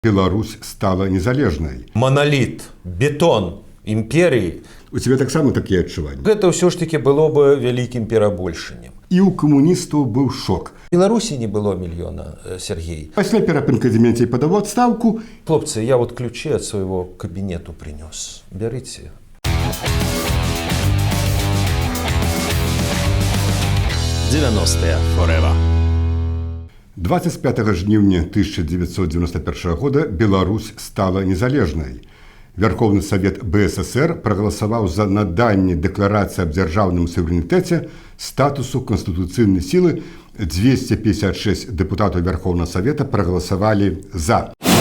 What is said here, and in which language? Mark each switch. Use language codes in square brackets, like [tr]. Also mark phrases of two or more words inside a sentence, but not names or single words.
[be] Беларусь стала незалежнай. Монолит, бетон імперіі. У цябе таксама такія адчуванні? Гэта ўсё ж таки было бы вялікім перабольшаннем. І ў камуністаў быў шок. Беларусі не было мільёна, Сергей. Пасля перапынка Дементей падаў адстаўку. Хлопцы, [ru] я вот ключи от своего кабинету принес. Берите. [be] «90-е forever». 25 жніўня 1991 года Беларусь стала незалежнай. Верховны Савет БССР прагаласаваў за наданне дэкларацыі аб дзяржаўным суверэнітэце статусу канстытуцыйнай сілы. 256 дэпутатаў Верховнага Савета прагаласавалі за.